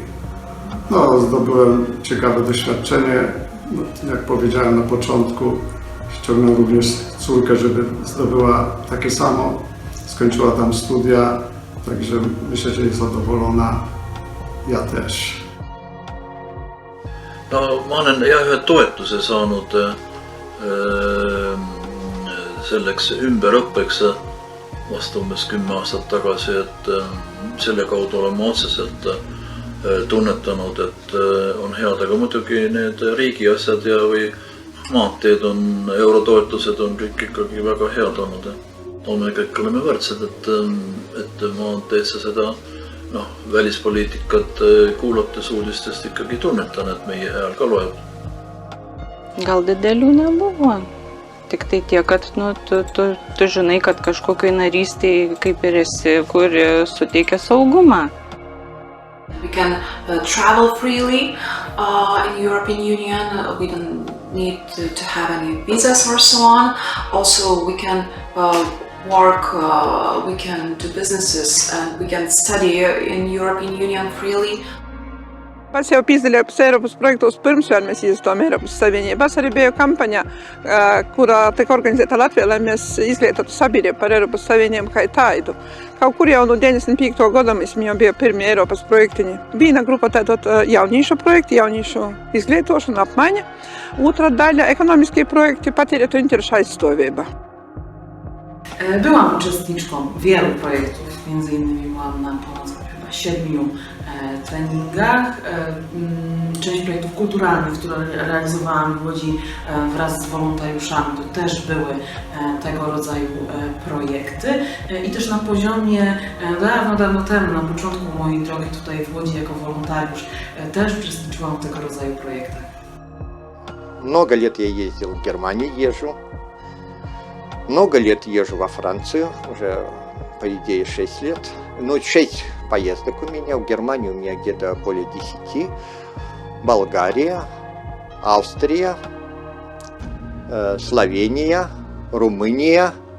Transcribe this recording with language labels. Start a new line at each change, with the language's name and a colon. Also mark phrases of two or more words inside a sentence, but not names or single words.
Polish: Zdobyłem ciekawe doświadczenie. Jak powiedziałem na początku, ściągnąłem również córkę, żeby zdobyła takie samo. Skończyła tam studia, także myślę, że jest zadowolona. Ja też. No,
Estonian: ma olen ühe toetuse saanud selleks ümberõppeks vastu umbes 10 aastat tagasi, et selle kaudu olen ma otseselt tunnetanud, et on head, aga muidugi need riigi asjad või maanteed on, eurotoetused on kõik ikkagi väga head olnud. Me kõik oleme võrdsed, et maanteesse seda välispoliitikat kuulates uudistest ikkagi tunnetan, et meie hääl ka loeb.
Lithuanian: Gal didelių nebuvo. Tik tai tiek, kad tu žinai, kad kažkokiai narystėje kaip ir esi, kuri suteikia saugumą.
English: We can travel freely in European Union. We don't need to have any visas or so on. Also, we can work, we can do businesses, and we can study in European Union freely.
Latvian: Pats jau piedalījos Eiropas projektos pirms vēl mēs iestājām Eiropas Savienībās. Arī bija kampaņa, kurā tika organizēta Latvijā, lai mēs izglītotu sabiedrību par Eiropas Savienību kā tādu. Kaut kur jau no 95. gada mēs jau bija pirmie Eiropas projektiņi. Viena grupa tātad jauniešu projekti, jauniešu izglītošana, apmaiņa. Otra daļa ekonomiskie projekty, patērētu interešu aizstāvība.
Polish: Byłam uczestniczką wielu projektów, między innymi byłam na ponad chyba 7 treningach. Część projektów kulturalnych, które realizowałam w Łodzi wraz z wolontariuszami, to też były tego rodzaju projekty. I też na poziomie dawno temu, na początku mojej drogi tutaj w Łodzi jako wolontariusz, też uczestniczyłam w tego rodzaju projektach.
Russian: Много лет я ездил в Германию, езжу. Много лет езжу во Францию, уже по идее 6 лет. Ну, 6 поездок у меня, в Германии у меня где-то более 10. Болгария, Австрия, Словения, Румыния.